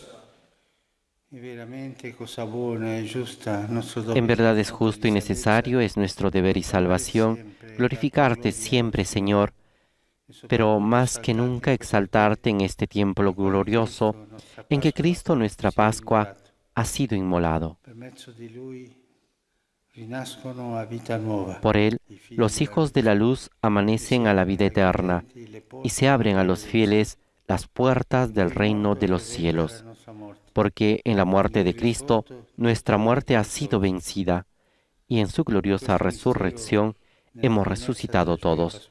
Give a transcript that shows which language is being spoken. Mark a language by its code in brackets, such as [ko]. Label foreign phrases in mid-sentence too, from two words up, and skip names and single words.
[it] È veramente cosa buona e giusta, nostro dovere. [es] En verdad es justo y necesario, es nuestro deber y salvación, glorificarte siempre, Señor, pero más que nunca exaltarte en este tiempo glorioso en que Cristo, nuestra Pascua, ha sido inmolado. [it] Per mezzo di Lui rinascono a vita nuova. [es] Por Él, los hijos de la luz amanecen a la vida eterna y se abren a los fieles las puertas del reino de los cielos. Porque en la muerte de Cristo, nuestra muerte ha sido vencida y en su gloriosa resurrección hemos resucitado todos.